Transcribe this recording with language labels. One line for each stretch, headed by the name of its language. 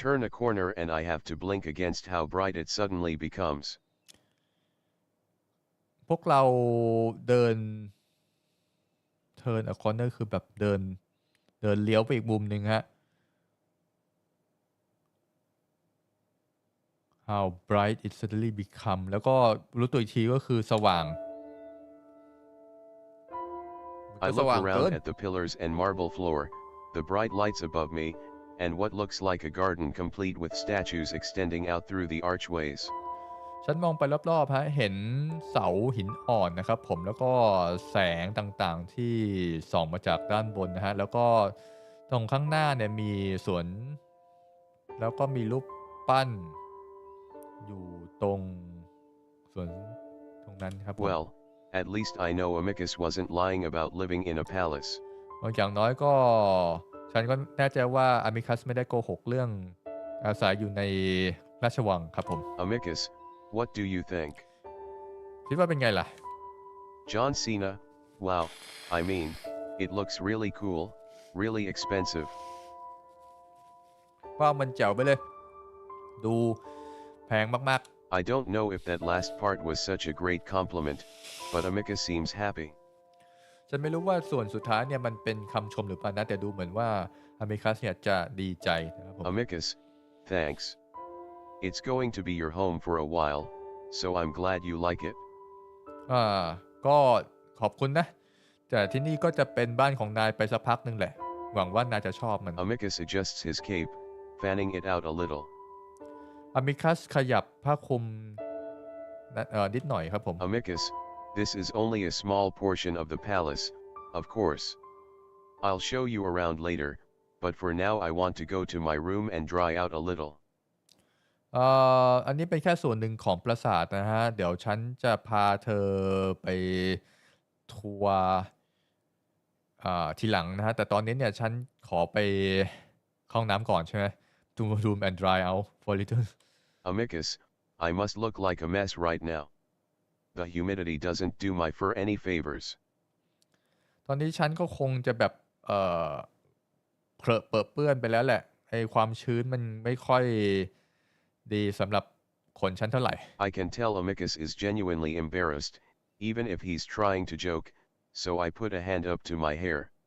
English: turn a corner and I have to blink against how bright it suddenly becomes.
Thai: พวกเราเดิน
English: turn a corner
Thai: คือแบบเดินเลี้ยวไปอีกมุมหนึ่งฮะ
English: how bright it suddenly become
Thai: แล้วก็รู้ตัวอีกทีก็คือสว่าง
English: I look around at the pillars and marble floor, the bright lights above me, and what looks like a garden complete with statues extending out through the archways.
Thai: ฉันมองไปรอบๆฮะเห็นเสาหินอ่อนนะครับผมแล้วก็แสงต่างๆที่ส่องมาจากด้านบนนะฮะแล้วก็ตรงข้างหน้าเนี่ยมีสวนแล้วก็มีรูปปั้นอยู่ตรงสวนตรงนั้นครับผม
English: Well, at least I know Amicus wasn't lying about living in a palace.
Thai: อย่างน้อยก็ฉันก็แน่ใจว่าอามิคัสไม่ได้โกหกเรื่องอาศัยอยู่ในราชวังครับผม
English: Amicus, what do you think?
Thai: คิดว่าเป็นไงล่ะ
English: John Cena, wow, I mean, it looks really cool, really expensive.
Thai: ว่ามันแจ๋วไปเลยดูแพงมาก
English: I don't know if that last part was such a great compliment, but Amicus seems happy.
Thai: ๆฉันไม่รู้ว่าส่วนสุดท้ายเนี่ยมันเป็นคำชมหรือเปล่านะแต่ดูเหมือนว่าอามิคัสเนี่ยจะดีใจนะครับผม
English: Amicus, thanks. It's going to be your home for a while, so I'm glad you like it.
Thai: ก็ขอบคุณนะแต่ที่นี่ก็จะเป็นบ้านของนายไปสักพักนึงแหละหวังว่านายจะชอบมัน
English: Amicus adjusts his cape, fanning it out a little.
Thai: อามิคัสขยับผ้าคลุมนิดหน่อยครับผม
English: Amicus, this is only a small portion of the palace, of course. I'll show you around later, but for now I want to go to my room and dry out a little.
Thai: อันนี้เป็นแค่ส่วนหนึ่งของปราสาทนะฮะเดี๋ยวฉันจะพาเธอไปทัวร์ทีหลังนะฮะแต่ตอนนี้เนี่ยฉันขอไปเข้าห้องน้ำก่อนใช่ไหม
English: to room and dry out for a little Amicus, I must look like a mess right now. The humidity doesn't do my fur any favors.
Thai: ตอนนี้ฉันก็คงจะแบบเผลอเปื้อนไปแล้วแหละไอความชื้นมันไม่ค่อยดีสำหรับขนฉันเท่าไหร่
English: I can tell Amicus is genuinely embarrassed, even if he's trying to joke, so I put a hand up to my hair.